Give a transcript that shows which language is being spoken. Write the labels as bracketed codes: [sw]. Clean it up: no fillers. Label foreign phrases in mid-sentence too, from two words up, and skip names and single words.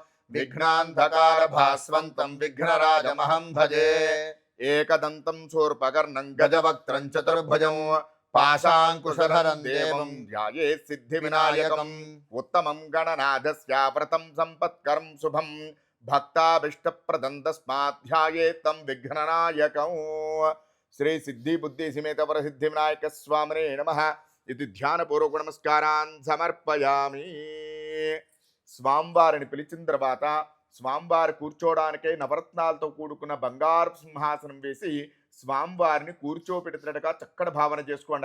[sa] विघ्नान्धकारभास्वन्तं विघ्नराजमहं भजे एकदन्तं शूर्पकर्णं गजवक्त्रं चतुर्भुजं पाशाङ्कुशधरं देवं ध्यायेत् सिद्धिविनायकम् उत्तमं गणनाथस्य व्रतं सम्पत्करं शुभं भक्ताभीष्टप्रदं तस्मात् ध्यायेत् तं विघ्ननायकम् శ్రీ సిద్ధి బుద్ధి సమేత వరసిద్ధి వినాయక స్వామినే నమః ఇది ధ్యానపూర్వక నమస్కారాన్ సమర్పయామి. [te] స్వామివారిని పిలిచిన తర్వాత స్వామివారి కూర్చోవడానికై నవరత్నాలతో కూడుకున్న బంగారు సింహాసనం వేసి స్వామివారిని కూర్చోపెడుతున్నట్టుగా చక్కటి భావన చేసుకోండి.